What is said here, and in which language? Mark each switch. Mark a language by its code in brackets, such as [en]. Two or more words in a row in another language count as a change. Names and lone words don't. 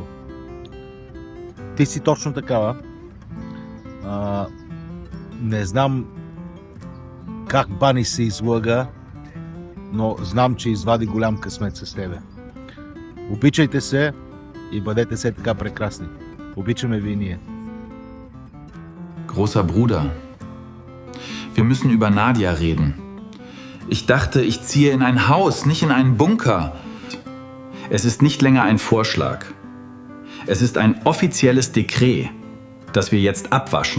[bg] Ти си точно такава. Не знам как Бани се излъга, но знам, че извади голям късмет с тебе. Обичайте се и бъдете се така прекрасни. Обичаме ви и ние. [de] Großer Bruder, wir müssen über Nadia reden. Ich dachte, ich ziehe in ein Haus, nicht in einen Bunker. Es ist nicht länger ein Vorschlag. Es ist ein offizielles Dekret, das wir jetzt abwaschen.